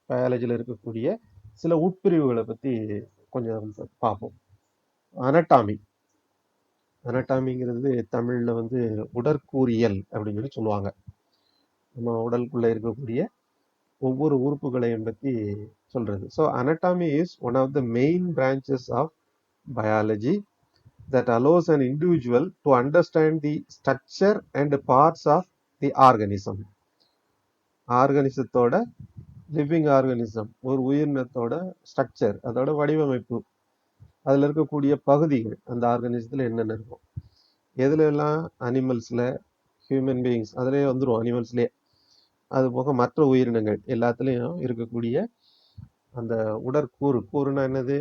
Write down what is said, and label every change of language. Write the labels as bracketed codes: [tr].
[ta] பயாலஜியில் இருக்கக்கூடிய சில உட்பிரிவுகளை பற்றி கொஞ்சம் பார்ப்போம். அனட்டாமி. அனட்டாமிங்கிறது தமிழில் வந்து உடற்கூறியல் அப்படின்னு சொல்லி சொல்லுவாங்க. நம்ம உடலுக்குள்ளே இருக்கக்கூடிய ஒவ்வொரு உறுப்புகளையும் பற்றி சொல்றது. [en] So anatomy is one of the main branches of biology that allows an individual to understand the structure and parts of the organism. [ta] ஆர்கனிசத்தோட living organism ஒரு உயிரினத்தோட ஸ்ட்ரக்சர், அதோட வடிவமைப்பு, அதில் இருக்கக்கூடிய பகுதிகள், அந்த ஆர்கனிசத்தில் என்னென்ன இருக்கும், எதுல எல்லாம் அனிமல்ஸில், ஹியூமன் பீயிங்ஸ் அதிலே வந்துடும், அனிமல்ஸ்லேயே, அது போக மற்ற உயிரினங்கள் எல்லாத்துலேயும் இருக்கக்கூடிய அந்த உடற்கூறு. கூறுனா என்னது?